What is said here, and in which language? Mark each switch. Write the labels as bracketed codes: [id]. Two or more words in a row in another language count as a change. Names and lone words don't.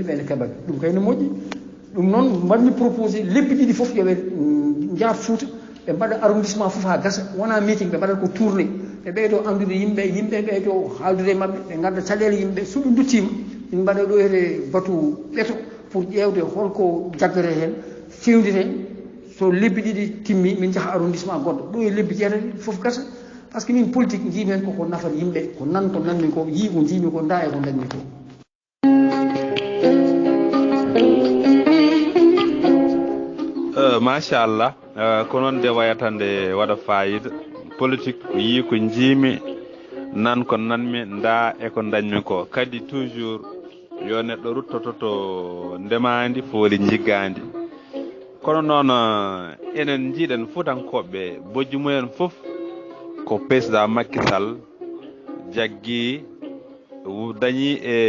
[ff] ɓe ne keɓaɓe ɗum kay no moƴƴi ɗum noon mbaɗmi proposé lebbi ɗiɗi fof yoɓe jaat Fouta ɓe mbaɗa arrondissement fof ha gasa wona meeting ɓe mbaɗata ko tourné ɓe ɓeydo andude yimɓe ɓeydo haaldude e mabɓe ɓe gadda caɗele yimɓe soɓe duttima min mbaɗa ɗo hede batu ɓeeto pour ƴewde holko jaggere hen fewndite so lebbi ɗiɗi timmi min jaaha arrondissement goɗɗo ɗo e lebbi jeetati fof gasa [fr] par ce que [ff] min politique jiimi hen koko nafata yimɓe ko nan ko nanmi ko yii ko jiimi ko nda e ko dañmi ko machallah ko noon de wayata nde waɗa fayida politique ko yii ko jiimi nan ko nanmi nda e ko dañmi ko kadi toujours yo neɗɗo ruttoto to ndemandi fooli jiggandi kono noon enen jiiɗen fuutankoɓe bojji mumen fof ko président Macky Sall jaggi dañi